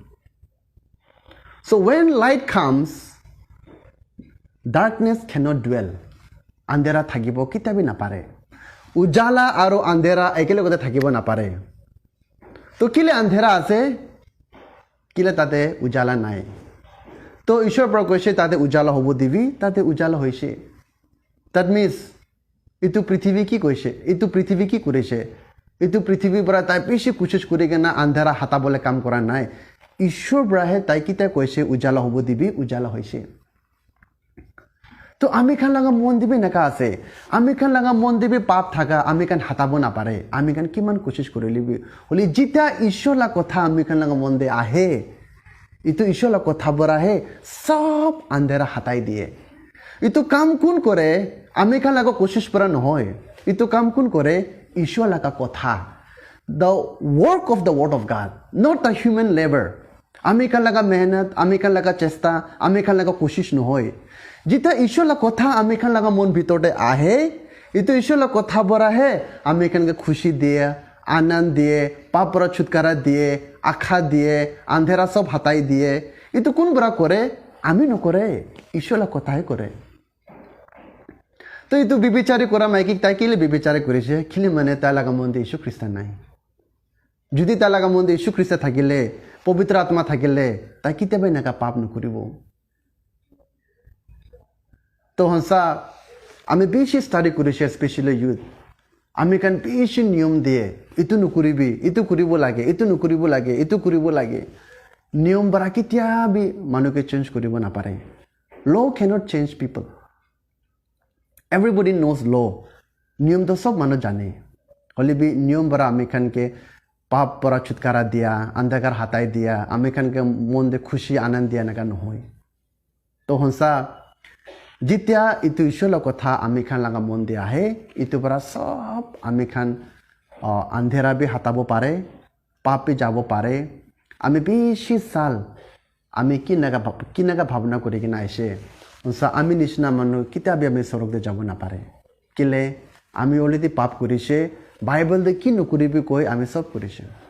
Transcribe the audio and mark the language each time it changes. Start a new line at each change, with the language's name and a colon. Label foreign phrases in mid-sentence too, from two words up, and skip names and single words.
English: so when light comes darkness cannot dwell
Naga Pidgin: আন্ধেৰা থাকিব কেতিয়াবি নাপাৰে উজালা আৰু আন্ধেৰা একেলগতে থাকিব নাপাৰে তো কিলে আন্ধেৰা আছে কিলে তাতে উজালা নাই তো ঈশ্বৰ পৰা কৈছে তাতে উজালা হ'ব দিবি তাতে উজালা হৈছে
English: that means
Naga Pidgin: ইটো পৃথিৱী কি কৈছে ইটো পৃথিৱী কি কৰিছে ইটো পৃথিৱীৰ পৰা তাই বেছি কোচিছ কৰি কেনে আন্ধাৰা হাতাবলৈ কাম কৰা নাই ঈশ্বৰ পৰাহে তাই কিতা কৈছে উজালা হ'ব দিবি উজালা হৈছে তো আমি খান লগা মন দিবি নাকা আছে আমি খান লগা মন দিবি পাপ থাকা আমি খান হাতাব নাপাৰে আমি খান কিমান কোচিছ কৰি লিবি হলি যেতিয়া ঈশ্বৰলা কথা আমি খান লগা মন দে আহে ইটো ঈশ্বৰলা কথা বৰাহে সব আন্ধাৰা হাতাই দিয়ে ইটো কাম কোন কৰে আমি খান লগা কোচিছ পৰা নহয় ইটো কাম কোন কৰে ঈশ্বৰ লগা কথা
English: the work of the word of God not the human labor
Naga Pidgin: আমি খান লগা মেহনত আমি খান লগা চেষ্টা আমি খান লগা কোচিছ নহয় যেতিয়া ঈশ্বৰ লগা কথা আমি খান লগা মন ভিতৰতে আহে ইটো ঈশ্বৰ লগা কথা বৰাহে আমি খানকে খুশি দিয়ে আনন্দ দিয়ে পাপ পৰা ছুটকাৰা দিয়ে আশা দিয়ে আন্ধেৰা সব হাতাই দিয়ে ইটো কোন বৰা কৰে আমি নকৰে ঈশ্বৰ লগা কথাই কৰে তো ইটো বিবিচাৰি কৰা মাইকিক তাই কিলে বিবিচাৰি কৰিছে কিলে মানে তাই লগা মন দিয়ে যীশু খ্ৰীষ্ট নাই যদি তাই লগা মন দিয়ে যীশু খ্ৰীষ্ট থাকিলে পবিত্ৰ আত্মা থাকিলে তাই কেতিয়াবা এনেকা পাপ নকৰিব তো হংসা আমি বেছি ষ্টাডি কৰিছে
English: specially youth
Naga Pidgin: আমি কান বেছি নিয়ম দিয়ে ইটো নকৰিবি ইটো কৰিব লাগে ইটো নকৰিব লাগে ইটো কৰিব লাগে নিয়ম বৰা কেতিয়াবি মানুহকে চেঞ্জ কৰিব নাপাৰে
English: law cannot change people everybody knows law
Naga Pidgin: নিয়ম তো সব মানুহ জানে হলে বি নিয়ম বৰা আমি খানকে পাপ পৰা ছুটকাৰা দিয়া অন্ধকাৰ হাতাই দিয়া আমি খানকে মন দে খুশি আনন্দ দিয়া এনেকা নহয় তো হংসা যেতিয়া ইটো ঈশ্বৰৰ কথা আমি খান লগা মন দিয়ে আহে ইটো পৰা সব আমি খান আন্ধেৰা বি হাতাব পাৰে পাপ বি যাব পাৰে আমি বেছি চাল আমি কি নাগা ভাৱনা কৰি কিনে আহিছে আমি নিচিনা মানুহ কেতিয়াবি আমি স্বৰ্গতে যাব নাপাৰে কেলে আমি অলৰেডি পাপ কৰিছে বাইবেলতে কি নকৰিবি কৈ আমি সব কৰিছে